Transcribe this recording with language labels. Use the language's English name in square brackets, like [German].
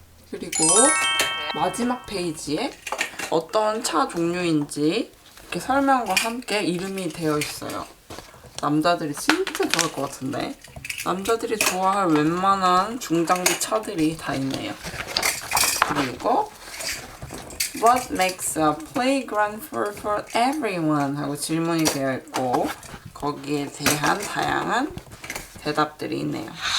[Korean] 그리고 마지막 페이지에 어떤 차 종류인지 이렇게 설명과 함께 이름이 되어 있어요. 남자들이 진짜 좋아할 것 같은데. 남자들이 좋아할 웬만한 중장비 차들이 다 있네요. [English] 그리고 What makes a playground for everyone? [Korean] 하고 질문이 되어 있고 거기에 대한 다양한 대답들이 있네요.